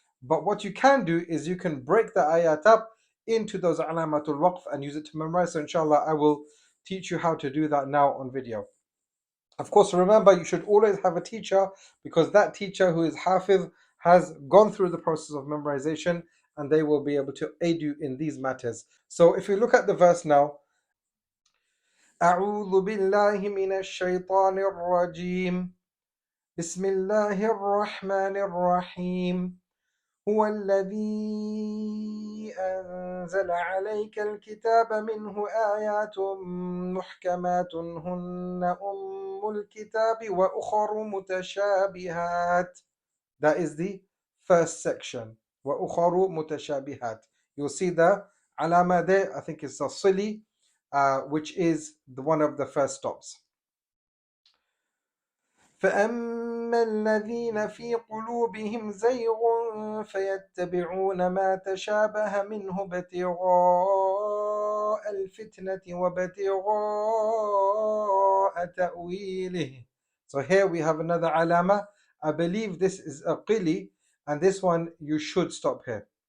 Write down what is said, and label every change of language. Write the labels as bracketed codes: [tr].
[en] But what you can do is you can break the ayat up into those alamatul waqf and use it to memorize. So inshallah, I will teach you how to do that now on video. Of course, remember, you should always have a teacher, because that teacher who is Hafiz has gone through the process of memorization and they will be able to aid you in these matters. So if you look at the verse now, [ar] أعوذ بالله من الشيطان الرجيم بسم الله الرحمن الرحيم هو الذي أنزل عليك الكتاب منه آيات محكمات هن أم الكتاب وأخر متشابهات. [en] That is the first section. [ar] وأخر متشابهات. [en] You'll see the alama there, I think it's a sili, which is one of the first stops. [ar] فأما الذين في قلوبهم زيغ فيتبعون ما تشابه منه ابتغاء الفتنة وابتغاء تأويله. [en] So here we have another alama. I believe this is a qili, and this one you should stop here.